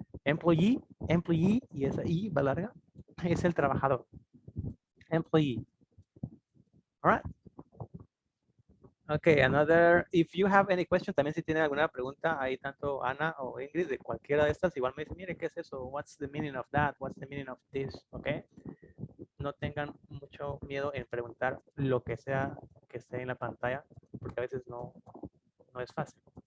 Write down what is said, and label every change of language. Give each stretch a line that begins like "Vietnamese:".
Spanish: Employee, y esa I va larga, es el trabajador. Employee. All right. Okay,
English: another, if you have any question,
Spanish: también si tienen alguna pregunta, ahí tanto Ana o Ingrid, de cualquiera de estas, igual me dicen, mire, ¿qué es eso?
English: What's the meaning of that? What's the meaning of this? Okay.
Spanish: No tengan mucho miedo en preguntar lo que sea que esté en la pantalla, porque a veces no es fácil.